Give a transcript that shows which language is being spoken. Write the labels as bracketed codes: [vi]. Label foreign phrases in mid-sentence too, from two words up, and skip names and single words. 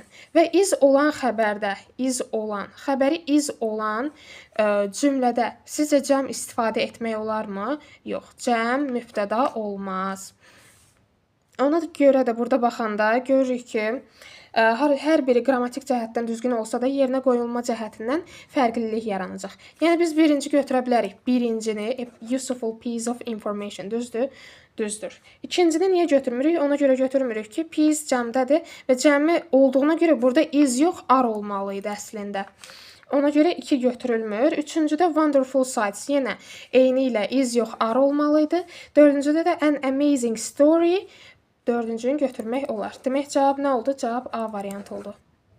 [az] Və iz olan xəbərdə, xəbəri iz olan cümlədə sizcə cəm istifadə etmək olarmı? Yox. Cəm mübtəda olmaz. Ona görə də burada baxanda görürük ki, hər biri qrammatik cəhətdən düzgün olsa da yerinə qoyulma cəhətindən fərqlilik yaranacaq. Yəni biz birinci götürə bilərik. Birincini [en] useful piece of information [az] düzdür? Düzdür. İkincini niyə götürmürük? Ona görə götürmürük ki, piece cəmdədir və cəmi olduğuna görə burada is yox, ar olmalı idi əslində. Ona görə 2 götürülmür. Üçüncüdə [en] wonderful sights. [az] Yenə eyni ilə is yox, ar olmalı idi. Dördüncüdə də [en] an amazing story. [az] Dördüncünü götürmək olar. Demək cavab nə oldu? Cavab A variantı oldu.